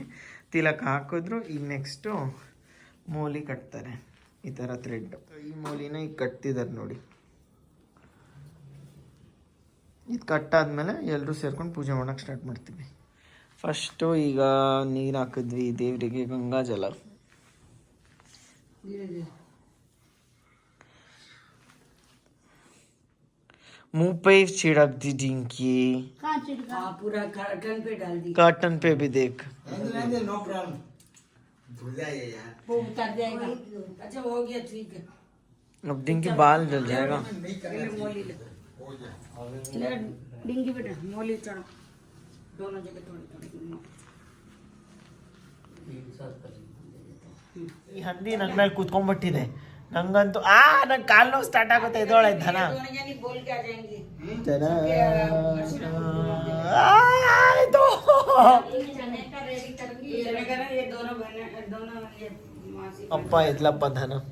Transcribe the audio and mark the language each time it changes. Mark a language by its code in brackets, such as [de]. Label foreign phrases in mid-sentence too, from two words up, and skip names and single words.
[kn] ತಿಲಕ್ ಹಾಕಿದ್ರು, ಈಗ ನೆಕ್ಸ್ಟು ಮೂಲಿ ಕಟ್ತಾರೆ ಈ ಥರ ಥ್ರೆಡ್. ಈ ಮೂಲಿನ ಈಗ ಕಟ್ತಿದ್ದಾರೆ ನೋಡಿ. ಇದು ಕಟ್ಟಾದ್ಮೇಲೆ ಎಲ್ಲರೂ ಸೇರ್ಕೊಂಡು ಪೂಜೆ ಮಾಡೋಕ್ಕೆ ಸ್ಟಾರ್ಟ್ ಮಾಡ್ತೀವಿ. ಫಸ್ಟು ಈಗ ನೀರು ಹಾಕಿದ್ವಿ ದೇವರಿಗೆ, ಗಂಗಾ ಜಲ. [hi] मुंह पे छिड़क दी डिंकी, पूरा कर्टन पे डाल दी, कर्टन पे भी देख। [en] no problem, [hi] धुल जाएगा यार, वो उतर जाएगा। अच्छा हो गया, ठीक है। अब डिंकी बाल जल जाएगा। मोली ले डिंगी बेटा, मोली चढ़ो दोनों जगह थोड़ी थोड़ी। [kn] ಈ ಹಂದಿ ನನ್ನ ಮೇಲೆ ಕೂತ್ಕೊಂಡ್ಬಿಟ್ಟಿದೆ. ನಂಗಂತೂ ನಂಗೆ ಕಾಲು ನೋವು ಸ್ಟಾರ್ಟ್ ಆಗುತ್ತೆ. ಇದೊಳೆ ಧನ ಅಪ್ಪ ಇದ್ಲಪ್ಪ ಧನ.